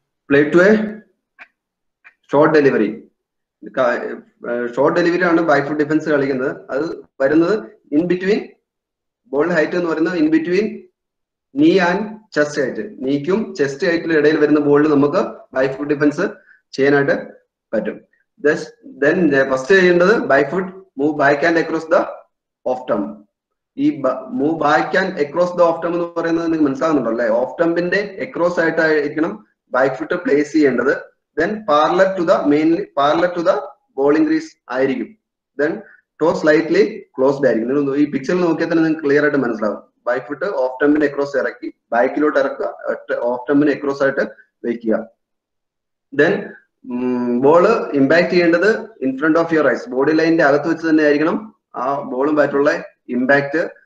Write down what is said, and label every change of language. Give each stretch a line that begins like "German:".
English: Play to a short delivery.
Malayalam: Short delivery ആണ് back foot defence കളിക്കുന്നത്. അത് വരുന്നത് ഇൻ ബിറ്റ്വീൻ ബോൾ ഹൈറ്റ് എന്ന് പറയുന്നത്
English: In between knee and chest height.
Malayalam: നീക്കും ചെസ്റ്റ് ഹൈറ്റിലും ഇടയിൽ വരുന്ന ബോളിൽ നമുക്ക് ബാക്ക് ഫുട്ട് ഡിഫൻസ് ചെയ്യാനായിട്ട് പറ്റും.
English: then first
Malayalam: ചെയ്യേണ്ടത്
English: Back foot move back and across the off stump.
Malayalam: ഈ move back and across the of ടം എന്ന് പറയുന്നത് നിങ്ങൾക്ക് മനസ്സിലാകുന്നുണ്ടോ അല്ലെ? Of ടംപിന്റെ across ആയിട്ടായിരിക്കണം back foot place ചെയ്യേണ്ടത്.
English: Then parallel to the bowling crease
Malayalam: ആയിരിക്കും.
English: Then toe slightly closed
Malayalam: ആയിരിക്കും. നിങ്ങൾ ഈ പിക്ചറിൽ നോക്കിയാൽ തന്നെ നിങ്ങൾക്ക് ക്ലിയർ ആയിട്ട് മനസ്സിലാവും. ബാക്ക് ഫുട്ട് ഓഫ് ടംപിന് അക്രോസ് ഇറക്കി ബാക്കിലോട്ട് ഇറക്കുക, ഓഫ് ടംപിന് അക്രോസ് ആയിട്ട് വെക്കുക. ദെൻ ബോള് ഇമ്പാക്ട് ചെയ്യേണ്ടത്
English: in front of your eyes,
Malayalam: body ലൈനിന്റെ അകത്ത് വെച്ച് തന്നെ ആയിരിക്കണം ആ ബോളും ബാറ്റുള്ള ഇമ്പാക്ട്.